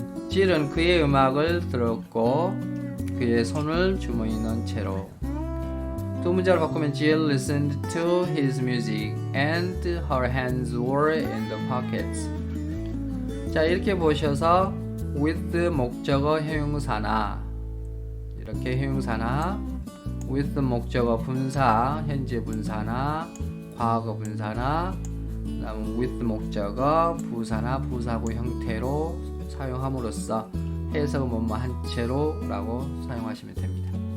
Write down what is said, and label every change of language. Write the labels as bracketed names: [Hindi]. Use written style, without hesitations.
[Korean] 질은 그의 음악을 들었고 그의 손을 주머니에 넣은 채로. 두 문장을 바꾸면 [English] Jill listened to his music and her hands were in the pockets. [Korean] 자, 이렇게 보셔서 with 목적어 형용사나 이렇게 형용사나 with 목적어 분사 현재 분사나 과거 분사나 그다음 with 목적어 부사나 부사구 형태로 사용함으로써 해석은 뭐뭐 한 채로 라고 사용하시면 됩니다.